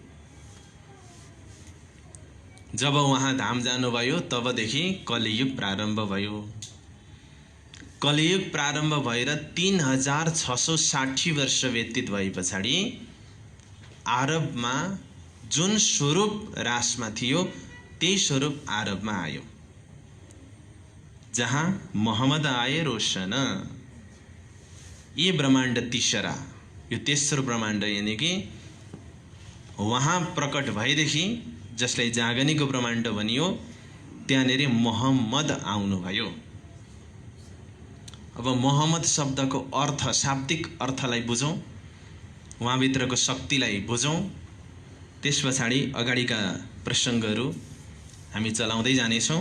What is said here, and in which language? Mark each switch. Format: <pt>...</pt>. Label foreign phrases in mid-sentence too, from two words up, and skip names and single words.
<ne>जब उहाँ धाम जानुभयो तबदेखि कलियुग प्रारम्भ भयो। कलियुग प्रारम्भ भएर 3660 वर्ष व्यतीत भए पछाडि आरबमा जुन स्वरूप रासमा थियो त्यही स्वरूप आरबमा आयो।</ne> <hi>जहाँ मोहम्मद आए रोशन, ये ब्रह्माण्ड तीसरा,</hi> <ne>यो तेस्रो ब्रह्माण्ड यानि कि वहाँ प्रकट भएदेखि जसलाई जागनीको ब्रह्माण्ड भनियो त्यहाँनिर मोहम्मद आउनुभयो। अब मोहम्मद शब्दको अर्थ, शाब्दिक अर्थलाई बुझौँ, उहाँभित्रको शक्तिलाई बुझौँ, त्यस पछाडि अगाडिका प्रसङ्गहरू हामी चलाउँदै जानेछौँ।</ne>